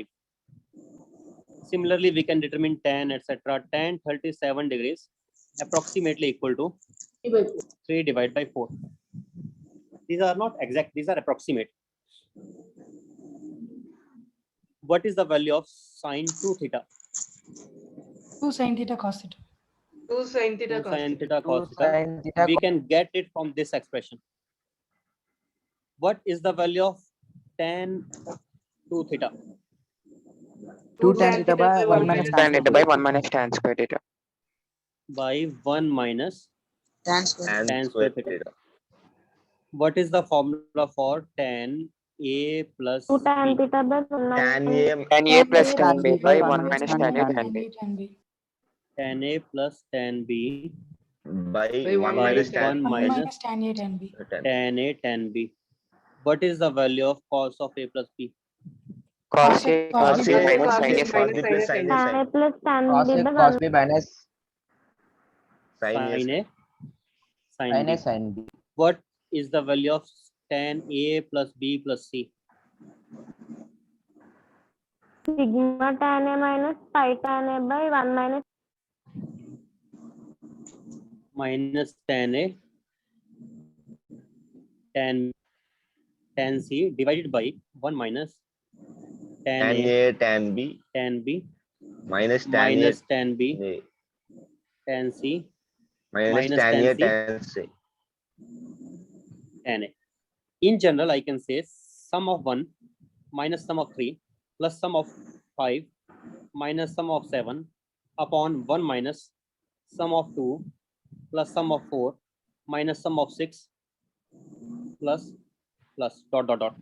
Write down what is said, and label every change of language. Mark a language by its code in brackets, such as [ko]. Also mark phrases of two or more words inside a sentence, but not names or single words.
[en] Similarly, we can determine tan, etc. Tan 37 degrees approximately equal to 3 divided by 4. These are not exact, these are approximate. What is the value of sine 2 theta? 2 sin theta cos theta. 2 sin theta 2 cos sin theta. theta cos theta. Sin theta We can get it from this expression. What is the value of tan 2 theta? 2 tan theta by 1 minus tan tan square theta. by 1 minus tan square tan square theta. What is the formula for tan A plus 2 tan B? theta by 1 minus tan A plus tan B by 1 minus minus tan tan A A tan B tan B. Tan A plus tan B by By 1 1 by minus 1 tan 1 minus minus tan A tan B. tan A tan B. What is the value of cos of A plus B? cos A Cos cos A A cos minus A sin A minus cos B sin A plus sin A tan A sin plus tan Cos B A by cos 1 B minus Sin A sin sin B. A sin B. What is the value of tan A plus B plus C? sigma tan A minus pi tan A by 1 minus Minus tan A tan C divided by 1 minus tan A tan B tan B minus minus tan B A tan C minus minus tan tan A C tan C. tan A. In general, I can say sum of 1 minus sum of 3 plus sum of 5 minus sum of 7 upon 1 minus sum of 2 plus sum of 4 minus sum of 6 plus dot dot dot.